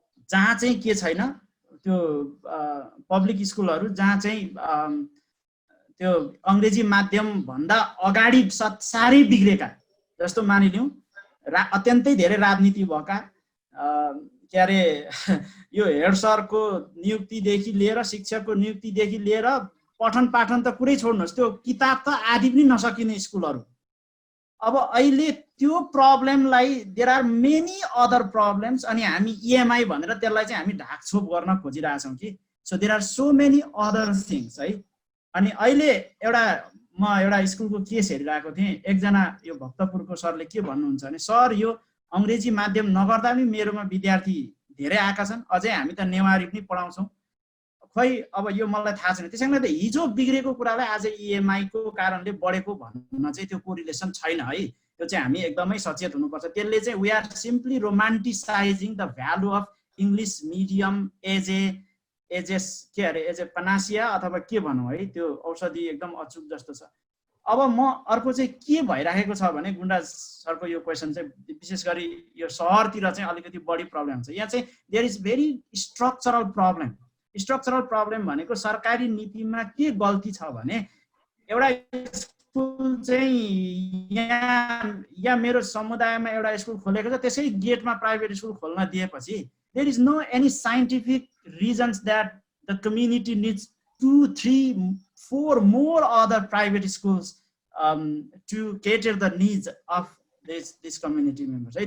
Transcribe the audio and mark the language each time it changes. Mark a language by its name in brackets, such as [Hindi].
[Nepali] जहाँ चाहिँ के छैन, त्यो पब्लिक स्कुलहरु जहाँ चाहिँ त्यो अंग्रेजी माध्यम भन्दा अगाडि सारै बिग्रेका, जस्तो मानिलियौं अत्यन्तै धेरै राजनीति भएका, के अरे यो हेड सरको नियुक्तिदेखि लिएर शिक्षकको नियुक्तिदेखि लिएर पठन पाठन त कुरै छोड्नुस्, त्यो किताब त आदि पनि नसकिने स्कुलहरु। अब अहिले त्यो प्रब्लमलाई [English] there are many other problems [Nepali] अनि हामी EMI भनेर त्यसलाई चाहिँ हामी ढाकछोप गर्न खोजिरहेछौं कि, [English] so there are so many other things, [Nepali] है। अनि अहिले म एउटा स्कुलको केस हेरिरहेको थिएँ, एकजना यो भक्तपुरको सरले के भन्नुहुन्छ भने सर यो अंग्रेजी माध्यम नगर्दा पनि मेरोमा विद्यार्थी धेरै आएका छन्, अझै हामी त नेवारी पनि पढाउँछौं, खै अब यो मलाई थाहा छैन। त्यसैले त हिजो बिग्रेको कुरालाई आज EMI को कारणले बढेको भन्न चाहिँ त्यो कोरिलेसन छैन, है। त्यो चाहिँ हामी एकदमै सचेत हुनुपर्छ। त्यसले चाहिँ [English] we are simply romanticizing the value of English medium as a panacea [Nepali] अथवा के भनौं, है, त्यो औषधि एकदम अचूक जस्तो छ। अब म अर्को चाहिँ के भइराखेको छ भने गुण्डा सरको यो क्वेशन चाहिँ विशेष गरी यो शहरतिर चाहिँ अलिकति बढी प्रब्लम छ। यहाँ चाहिँ [English] There is very structural problem. [Nepali] Structural problem भनेको सरकारी नीतिमा के गल्ती छ भने एउटा स्कुल चाहिँ यहाँ मेरो समुदायमा एउटा स्कुल खोलेको छ, त्यसै गेटमा प्राइभेट स्कुल खोल्न दिएपछि [English] there is no any scientific reasons that the community needs 2, 3, 4 more other private schools to cater the needs of this community members, [Nepali] है।